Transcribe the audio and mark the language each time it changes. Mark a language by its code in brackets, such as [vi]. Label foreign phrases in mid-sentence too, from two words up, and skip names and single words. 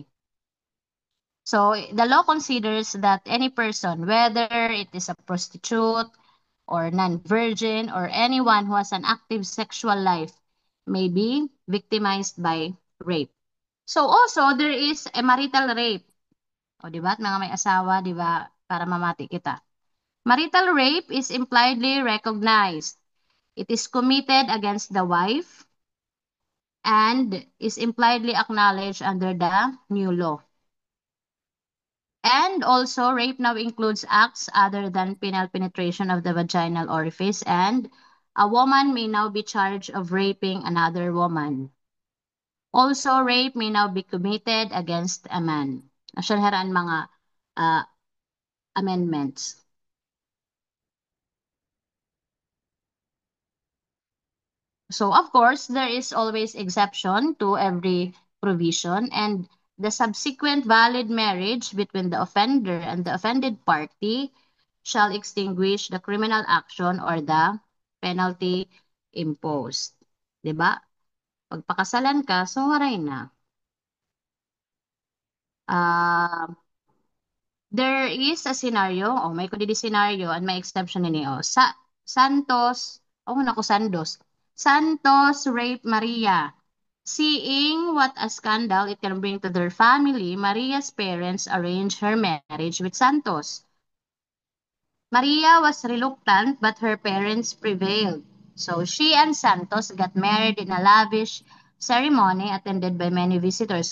[en] So the law considers that any person, whether it is a prostitute or non-virgin or anyone who has an active sexual life, may be victimized by rape. So also, there is a marital rape. [war] O, di ba? At mga may asawa, di ba? Para mamati kita. [en] Marital rape is impliedly recognized. It is committed against the wife and is impliedly acknowledged under the new law. And also, rape now includes acts other than penile penetration of the vaginal orifice, and a woman may now be charged of raping another woman. Also, rape may now be committed against a man. [war] Nasyalharaan mga amendments. [en] So, of course, there is always exception to every provision, and the subsequent valid marriage between the offender and the offended party shall extinguish the criminal action or the penalty imposed. [war] 'Di ba? Pagpakasalan ka, so waray na. [en] Ah, there is a scenario, [war] may kundi [en] scenario and [war] may exception nini. [en] Santos, naku, Santos rape Maria. Seeing what a scandal it can bring to their family, Maria's parents arranged her marriage with Santos. Maria was reluctant, but her parents prevailed. So she and Santos got married in a lavish ceremony attended by many visitors.